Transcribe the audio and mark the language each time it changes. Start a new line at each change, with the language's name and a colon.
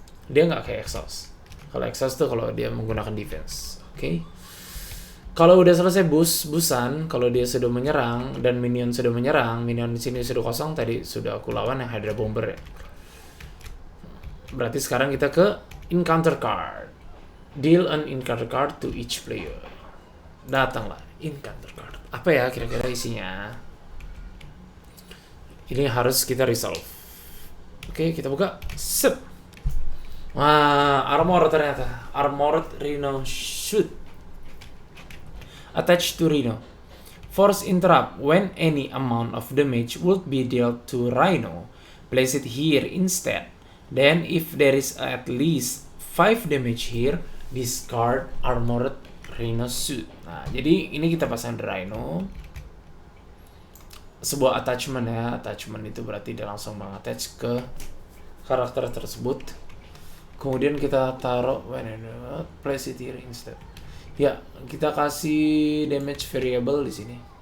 Indonesian: Dia nggak kayak Exhaust. Kalau Exhaust tuh kalau dia menggunakan defense. Oke. Kalau udah selesai busan, kalau dia sudah menyerang dan minion sudah menyerang, minion di sini sudah kosong, tadi sudah aku lawan yang Hydra Bomber ya. Berarti sekarang kita ke encounter card.
English: Deal an encounter card to each player.
Indonesian: Datanglah encounter card. Apa ya kira-kira isinya? Ini harus kita resolve. Oke, kita buka. Sip. Wah, armor ternyata. Armored Rhino Shoot.
English: Attached to Rhino. Force interrupt when any amount of damage would be dealt to Rhino. Place it here instead. Then if there is at least 5 damage here, discard Armored Rhino Suit.
Indonesian: Nah, jadi ini kita pasang di Rhino. Sebuah attachment ya. Attachment itu berarti dia langsung mengattach ke karakter tersebut. Kemudian kita taruh
English: place it here instead.
Indonesian: Ya, kita kasih damage variable di sini.